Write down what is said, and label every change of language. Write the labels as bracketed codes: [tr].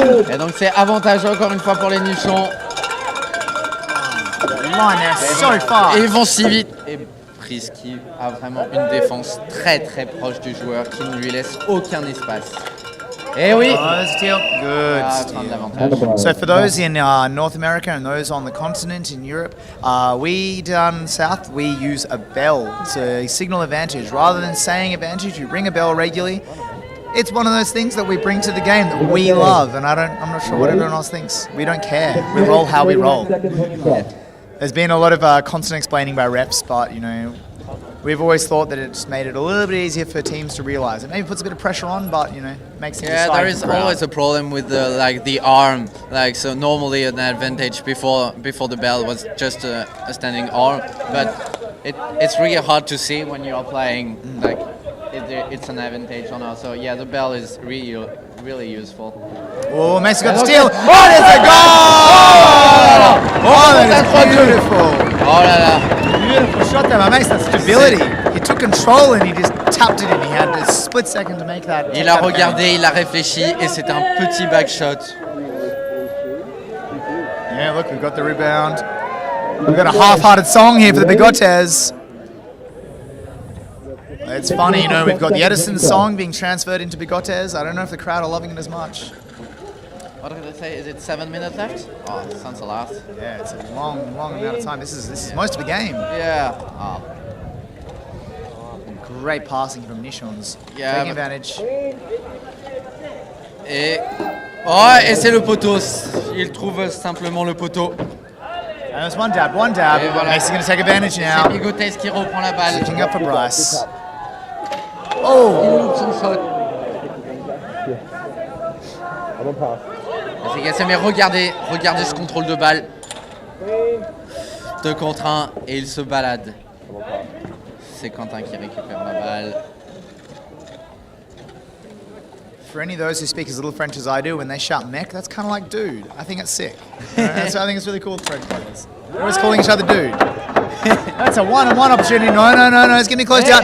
[fr] Et donc c'est avantage encore une fois pour les nichons. [en] Line there, so far. [fr] Et ils vont si vite. Et Brice qui a vraiment une défense très très proche du joueur qui ne lui laisse aucun espace. Eh oui! [en] Steal. Good steal. So for those in North America and those on the continent in Europe, we down south, we use a bell. It's a signal advantage. Rather than saying advantage, you ring a bell regularly. It's one of those things that we bring to the game that we love, and I'm not sure what everyone else thinks. We don't care. We roll how we roll. There's been a lot of constant explaining by reps, but we've always thought that it's made it a little bit easier for teams to realise. It maybe puts a bit of pressure on, but makes them decide. There is always a problem with the arm. So normally an advantage before the bell was just a standing arm, but it's really hard to see when you are playing. It's an advantage or not. So the bell is really useful. Oh, Mason got the steal. Oh, there's a goal! Oh, that is beautiful. [fr] Oh là là. [en] Beautiful shot there by Mason. That stability. He took control and he just tapped it in. He had a split second to make that. [fr] Il a regardé, il a réfléchi et c'est un petit back shot. [en] Yeah, look, we've got the rebound. We've got a half-hearted song here for the Bigotes. It's funny, you know, we've got the Edison song being transferred into Bigotes. I don't know if the crowd are loving it as much. What did I say? Is it 7 minutes left? Oh, sounds a lot. Yeah, it's a long amount of time. This is most of the game. Yeah. Oh. Great passing from Nichons. Yeah, Taking advantage. [fr] Et c'est le poteau. Il trouve simplement le poteau. [en] And there's one dab. [fr] Et voilà. [en] Mason going to take advantage [fr] C'est [en] now. [fr] Bigotes qui reprend la balle. [en] Looking up for Bryce. [fr] Il Oh! loupe son shot. C'est cassé, mais regardez ce contrôle de balle. 2 contre 1 et il se balade. C'est Quentin qui récupère la balle. [en] For any of those who speak as little French as I do, when they shout mech, that's kind of like dude. I think it's sick. I think it's really cool with French players. They're always calling each other dude. That's a one-on-one opportunity. No, it's getting close down.